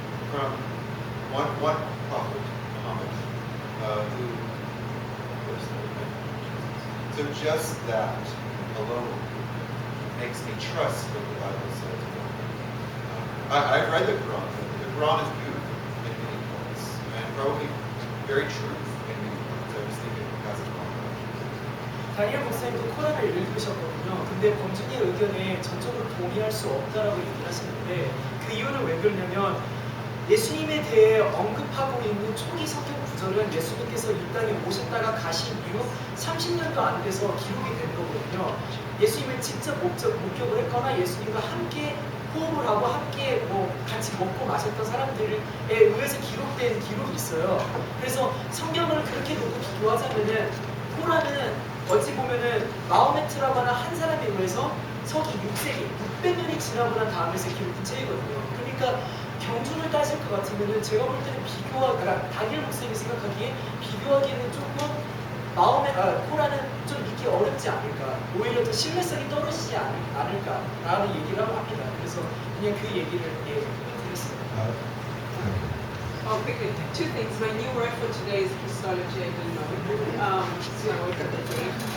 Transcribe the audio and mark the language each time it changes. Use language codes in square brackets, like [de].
[en] From one prophet, Muhammad, who lives there. So just that alone makes me trust what the Bible says. I've read the Quran. The Quran is beautiful in many points, and probably very true in many points. I was thinking it has a lot. [ko] 다니엘 목사님도 코란을 읽으셨거든요. 근데 범준이의 의견에 전적으로 동의할 수 없다라고 얘기를 하시는데 그 이유는 왜 그러냐면 예수님에 대해 언급하고 있는 초기 성경 구절은 예수님께서 이 땅에 오셨다가 가신 이후 30년도 안 돼서 기록이 된 거거든요. 예수님을 직접 목격을 했거나 예수님과 함께 호흡을 하고 함께 같이 먹고 마셨던 사람들에 의해서 기록된 기록이 있어요. 그래서 성경을 그렇게 놓고 비교하자면은 코란은 어찌 보면은 마호메트라고 하는 한 사람에 의해서 서기 6세기 600년이 지나고 난 다음에서 기록된 책이거든요. 그러니까 경준을 따질 것 같으면은 제가 볼 때는 그러니까 다니엘 목사님이 생각하기에 비교하기에는 조금 코란은 좀 믿기 어렵지 않을까, 오히려 더 신뢰성이 떨어지지 않을까라는 얘기를 하고 합니다. 그래서 그냥 그 얘기를 드렸습니다. [en] Quickly, two things. My new word for today is Christology. I didn't know. So I woke up today.